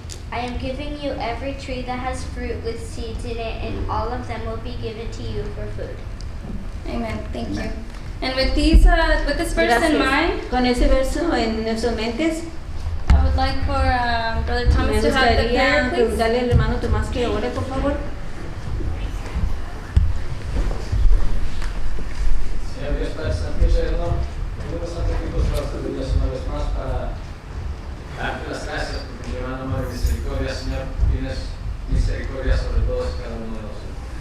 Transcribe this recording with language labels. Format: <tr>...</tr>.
<en>I am giving you every tree that has fruit with seeds in it, and all of them will be given to you for food. Amen. Thank you. And with this verse in mind,</en> <es>con ese verso en nuestras mentes,</es> <en>I would like for Brother Thomas to have the prayer, please.</en> <es>Preguntarle al hermano Tomás que ore, por favor. Señor Dios Padre Santo y Eterno, venimos ante ti por las rodillas una vez más para darte las gracias porque mi hermano Madre Misericordia, Señor, tienes misericordia sobre todos y cada uno de nosotros.</es>